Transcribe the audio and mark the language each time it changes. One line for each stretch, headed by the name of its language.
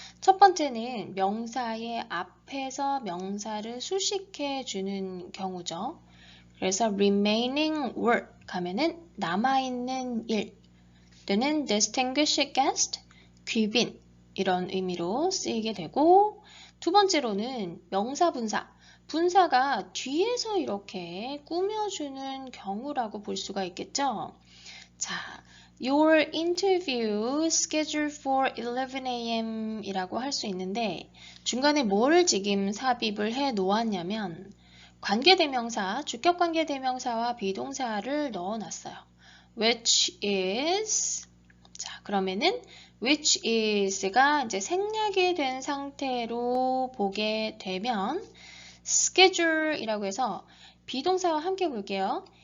Korean: 첫 번째는 명사의 앞에서 명사를 수식해 주는 경우죠. 그래서 remaining work 가면은 남아있는 일, 또는 distinguished guest, 귀빈 이런 의미로 쓰이게 되고 두 번째로는 명사 분사. 분사가 뒤에서 이렇게 꾸며주는 경우라고 볼 수가 있겠죠.
English: 자, Your interview scheduled for 11 a.m.
Korean: 이라고 할 수 있는데 중간에 뭘 지금 삽입을 해 놓았냐면 관계대명사, 주격관계대명사와 비동사를 넣어놨어요. Which is 자, 그러면은 which is가 이제 생략이 된 상태로 보게 되면 schedule이라고 해서 비동사와 함께 볼게요.